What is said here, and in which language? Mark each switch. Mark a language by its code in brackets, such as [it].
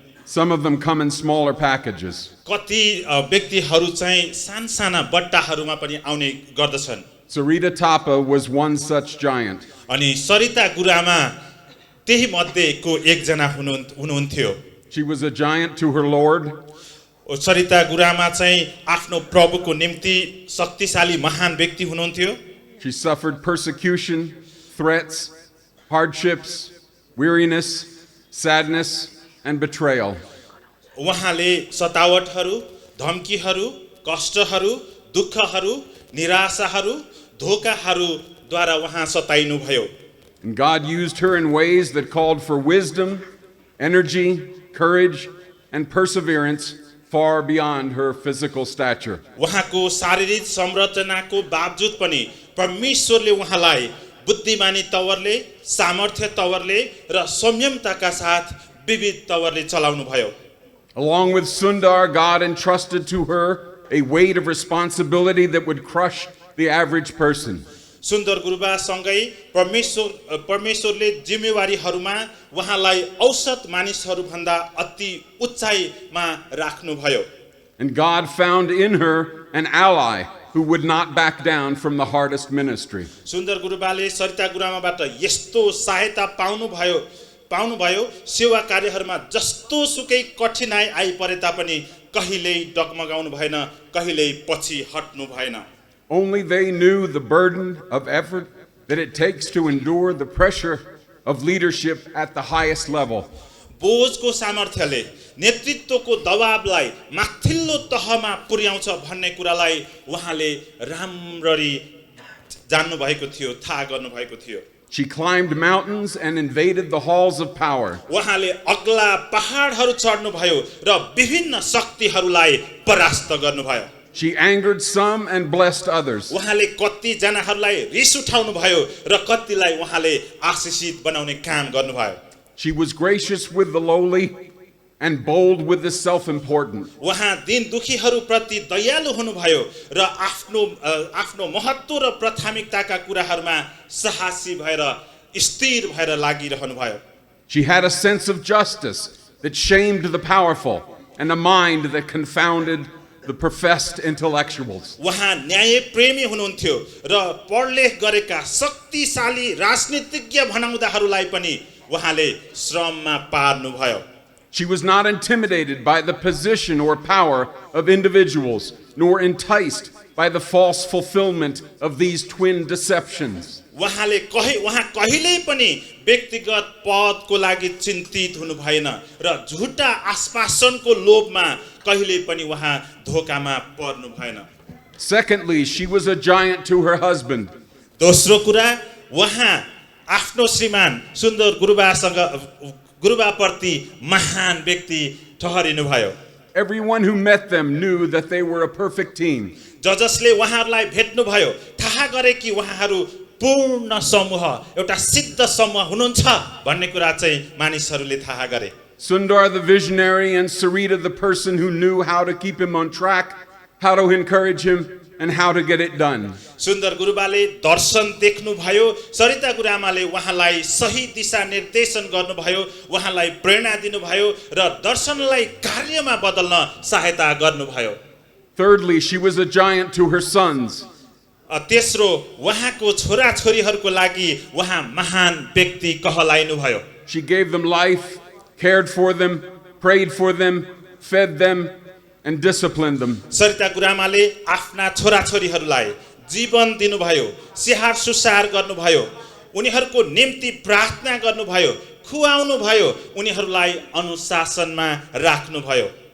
[en] Some of them come in smaller packages. [ne] कति व्यक्तिहरू चाहिँ सानसाना बट्टाहरूमा पनि आउने गर्दछन्। [en] Sareeta Thapa was one such giant. [ne] अनि सरिता गुरुआमा त्यही मध्येको एकजना हुनुहुन्थ्यो। [en] She was a giant to her Lord. [ne] Sarita गुरुआमा चाहिँ आफ्नो प्रभुको निम्ति शक्तिशाली महान व्यक्ति हुनुहुन्थ्यो। [en] She suffered persecution, threats, hardships, weariness, sadness, and betrayal. [ne] उहाँले सतावटहरू, धम्कीहरू, कष्टहरू, दुःखहरू, निराशाहरू, धोकाहरूद्वारा उहाँ सताइनु भयो। [en] And God used her in ways that called for wisdom, energy, courage, and perseverance far beyond her physical stature. [ne] उहाँको शारीरिक संरचनाको बावजुद पनि परमेश्वरले उहाँलाई बुद्धिमानी तवरले, सामर्थ्य तवरले र संयमताका साथ विविध तवरले चलाउनु भयो। [en] Along with Sundar, God entrusted to her a weight of responsibility that would crush the average person. [ne] सुन्दर गुरुबा सँगै परमेश्वरले जिम्मेवारीहरूमा उहाँलाई औसत मानिसहरू भन्दा अति उचाइमा राख्नु भयो। [en] And God found in her an ally who would not back down from the hardest ministry. [ne] सुन्दर गुरुबाले सरिता गुरुआमाबाट यस्तो सहायता पाउनु भयो सेवा कार्यहरूमा जस्तो सुकै कठिनाइ आइपरे तापनि कहिल्यै डगमगाउनु भएन, कहिल्यै पछि हट्नु भएन। [en] Only they knew the burden of effort that it takes to endure the pressure of leadership at the highest level. [ne] बोझको सामर्थ्यले नेतृत्वको दबावलाई माथिल्लो तहमा पुर्याउँछ भन्ने कुरालाई उहाँले राम्ररी जान्नु भएको थियो, थाहा गर्नु भएको थियो। [en] She climbed mountains and invaded the halls of power. [ne] उहाँले अग्ला पहाडहरू चढ्नु भयो र विभिन्न शक्तिहरूलाई परास्त गर्नुभयो। [en] She angered some and blessed others. [ne] उहाँले कति जनाहरूलाई रिस उठाउनु भयो र कतिलाई उहाँले आशीषित बनाउने काम गर्नुभयो। [en] She was gracious with the lowly and bold with the self-important. [ne] उहाँ दिन दुखीहरूप्रति दयालु हुनुभयो र आफ्नो महत्त्व र प्राथमिकताका कुराहरूमा साहसी भएर स्थिर भएर लागिरहनु भयो। [en] She had a sense of justice that shamed the powerful and a mind that confounded the professed intellectuals. [ne] उहाँ न्याय प्रेमी हुनुहुन्थ्यो र पढलेख गरेका शक्तिशाली राजनीतिज्ञ भनाउँदाहरूलाई पनि उहाँले श्रममा पार्नुभयो. [en] She was not intimidated by the position or power of individuals, nor enticed by the false fulfillment of these twin deceptions. [ne] उहाँ कहिल्यै पनि व्यक्तिगत पदको लागि चिन्तित हुनु भएन र झुटा आश्वासनको लोभमा कहिल्यै पनि उहाँ धोकामा पर्नु भएन. [en] Secondly, she was a giant to her husband. [ne] दोस्रो कुरा उहाँ आफ्नो श्रीमान सुन्दर गुरुबाप्रति महान व्यक्ति ठहरिनु भयो. [en] Everyone who met them knew that they were a perfect team. [ne] जसले उहाँहरूलाई भेट्नु भयो थाहा गरे कि उहाँहरू पूर्ण समूह एउटा सिद्ध समूह हुनुहुन्छ भन्ने कुरा चाहिँ मानिसहरूले थाहा गरे. [en] Sundar the visionary and Sareeta the person who knew how to keep him on track, how to encourage him, and how to get it done. [ne] सुन्दर गुरुबाले दर्शन देख्नु भयो, सरिता गुरुआमाले उहाँलाई सही दिशा निर्देशन गर्नुभयो, उहाँलाई प्रेरणा दिनुभयो र दर्शनलाई कार्यमा बदल्न सहायता गर्नुभयो. [en] Thirdly, she was a giant to her sons. [ne] तेस्रो उहाँको छोराछोरीहरूको लागि उहाँ महान व्यक्ति कहलाइनु भयो. [en] She gave them life, cared for them, prayed for them, fed them, and disciplined them. [ne] Sarita गुरुआमाले आफ्ना छोराछोरीहरूलाई जीवन दिनुभयो, स्याहार सुसार गर्नुभयो, उनीहरूको निम्ति प्रार्थना गर्नुभयो, खुवाउनु भयो, उनीहरूलाई अनुशासनमा राख्नुभयो.